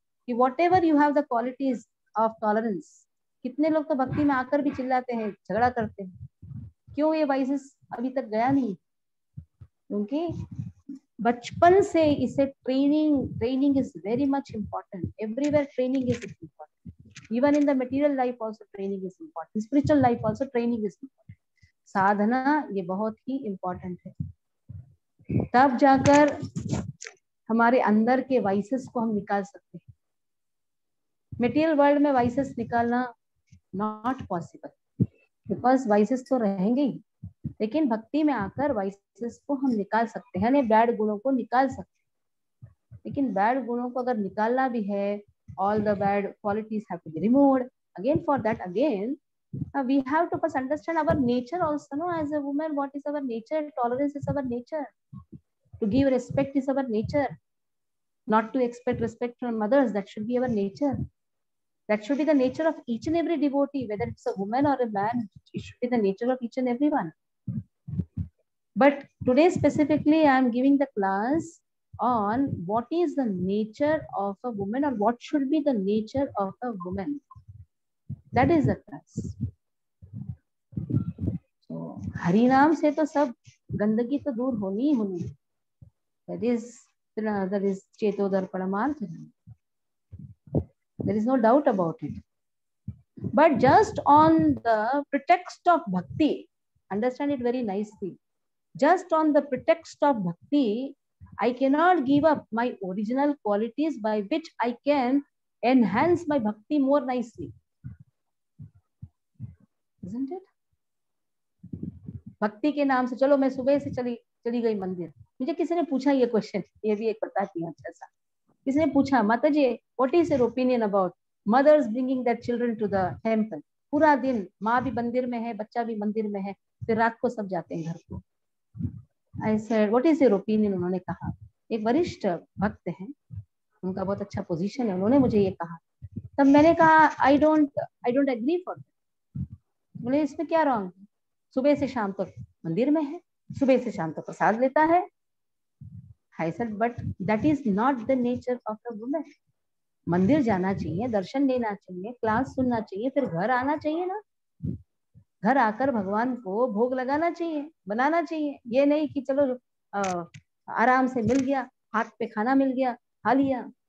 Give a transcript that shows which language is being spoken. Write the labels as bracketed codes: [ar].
[hi] कि [en] Whatever you have the qualities of tolerance. [hi] कितने लोग तो भक्ति में आकर भी चिल्लाते हैं, झगड़ा करते हैं. क्यों ये वाइसेस अभी तक गया नहीं? क्योंकि बचपन से इसे [en] Training is very much important. Everywhere training is important. Even in the material life also training is important. Spiritual life also training is important. [hi] साधना ये बहुत ही important है. तब जाकर हमारे अंदर के वाइसेस को हम निकाल सकते हैं. मटेरियल वर्ल्ड में वाइसेस निकालना [en] Not possible. [hi] बिकॉज वाइसेस तो रहेंगे ही, लेकिन भक्ति में आकर वाइसेस को हम निकाल सकते हैं, यानी बैड गुणों को निकाल सकते हैं। लेकिन बैड गुणों को अगर निकालना भी है, [en] all the bad qualities have to be removed. Again, for that, again, we have to first understand our nature also, no? As a woman, what is our nature? Tolerance is our nature. To give respect is our nature. Not to expect respect from others, that should be our nature. That should be the nature of each and every devotee, whether it's a woman or a man. It should be the nature of each and everyone. But today specifically, I am giving the class on what is the nature of a woman, or what should be the nature of a woman. That is the class. So [hi] Hari नाम से तो सब गंदगी तो दूर होनी ही होनी है. [en] That is चेतोदर परमार्थ. There is no doubt about it. But just on the pretext of bhakti, understand it very nicely. Just on the pretext of bhakti, I cannot give up my original qualities by which I can enhance my bhakti more nicely. Isn't it? [hi] भक्ति के नाम से चलो मैं सुबह से चली गई मंदिर. मुझे किसी ने पूछा ये क्वेश्चन, ये भी एक बताती हूँ अच्छा सा. किसी ने पूछा, [en] माता जी, what is your opinion about mothers bringing their children to the temple? [hi] पूरा दिन माँ भी मंदिर में है, बच्चा भी मंदिर में है, फिर रात को सब जाते हैं घर को. [en] I said what is your opinion? [hi] उन्होंने कहा, एक वरिष्ठ भक्त हैं, उनका बहुत अच्छा पोजीशन है, उन्होंने मुझे ये कहा. तब मैंने कहा [en] I don't agree for that. [hi] बोले इसमें क्या रॉन्ग है? सुबह से शाम तक मंदिर में है, सुबह से शाम तक प्रसाद लेता है. [en] I said, but that is not the nature of a woman. [hi] मंदिर जाना चाहिए, दर्शन लेना चाहिए, क्लास सुनना चाहिए, फिर घर आना चाहिए ना. घर आकर भगवान को भोग लगाना चाहिए, बनाना चाहिए. ये नहीं कि चलो आराम से मिल गया, हाथ पे खाना मिल गया, खा लिया.